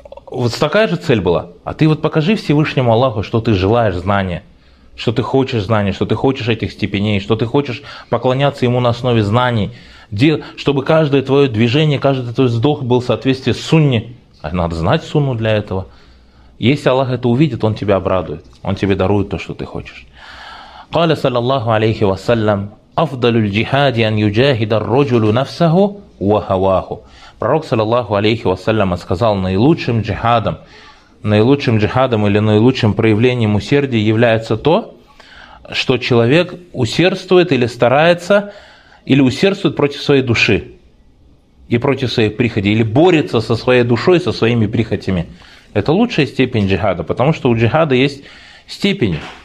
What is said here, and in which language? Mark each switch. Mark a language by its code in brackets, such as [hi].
[ru] Вот такая же цель была. А ты вот покажи Всевышнему Аллаху, что ты желаешь знания, что ты хочешь знания, что ты хочешь этих степеней, что ты хочешь поклоняться ему на основе знаний, где, чтобы каждое твое движение, каждый твой вздох был в соответствии с сунне. Надо знать сунну для этого. Если Аллах это увидит, он тебя обрадует, он тебе дарует то, что ты хочешь. [ar] قال صلى الله عليه وسلم افضل الجهاد ان يجاهد الرجل نفسه وهواه. [ru] Пророк саллаллаху алейхи ва саллям сказал, наилучшим джихадом или наилучшим проявлением усердия является то, что человек усердствует или старается или усердствует против своей души и против своей прихоти или борется со своей душой, со своими прихотями. Это лучшая степень джихада, потому что у джихада есть степени.